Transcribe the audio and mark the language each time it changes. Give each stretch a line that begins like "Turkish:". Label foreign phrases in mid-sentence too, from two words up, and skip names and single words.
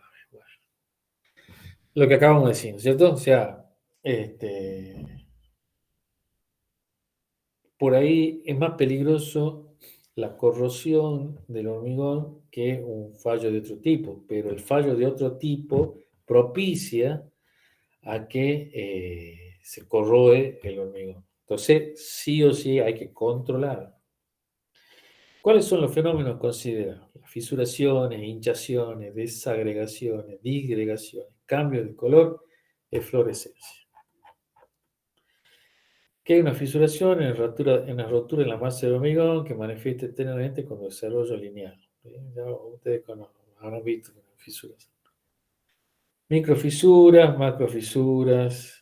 Spanish: Bueno, lo que acabamos de decir, ¿cierto? O sea, por ahí es más peligroso la corrosión del hormigón que un fallo de otro tipo, pero el fallo de otro tipo propicia a que se corroe el hormigón. Entonces, sí o sí hay que controlar. ¿Cuáles son los fenómenos considerados? Las fisuraciones, hinchaciones, desagregaciones, disgregaciones, cambios de color, eflorescencia. Que hay una fisuración en la rotura en la masa de hormigón que manifiesta externamente con desarrollo lineal. Ya ustedes habrán visto fisuras. Microfisuras, macrofisuras.